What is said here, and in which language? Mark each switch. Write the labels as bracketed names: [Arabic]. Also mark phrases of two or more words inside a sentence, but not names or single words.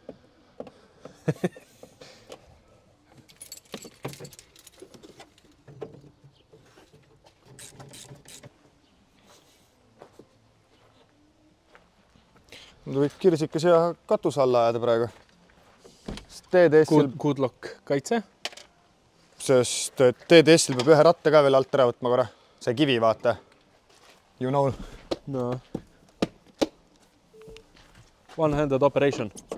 [Estonian] Võid Kirsikas ja katus alla ajada praegu. [English] Good luck kaitse. [Estonian] Sest TDS-il peab ühe ratta ka veel alt ära võtma korra. See kivi, vaata. [English] You know. No. One-handed operation.